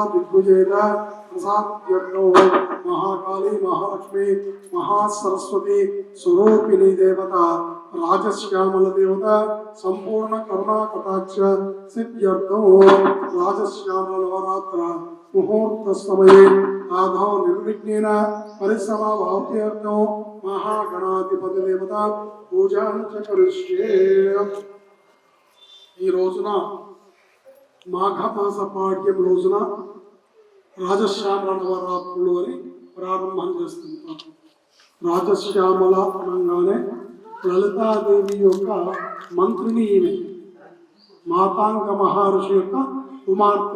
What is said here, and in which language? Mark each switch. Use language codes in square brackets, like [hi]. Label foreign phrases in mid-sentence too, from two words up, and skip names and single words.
[sa] दिग्विजयेत प्रसाद्यर्थो महाकाली महालक्ष्मी महासरस्वती स्वरूपिणी देवता राजश्यामल देवता संपूर्ण करुणा कटाक्ष सिद्ध्यर्थो राजश्यामल नवरात्र मुहूर्त समये आधौ निर्विघ्नेन परिसमाप्त्यर्थो महागणाधिपति देवता पूजां च करिष्ये। [te] ఈ రోజున మాఘమాస పాడ్యం రోజున రాజశ్యామల నవరాత్రులు అని ప్రారంభం చేస్తుంటాం. రాజశ్యామల అనగానే లలితాదేవి యొక్క మంత్రిని ఈమె, మాతాంగ మహర్షి యొక్క కుమార్తె.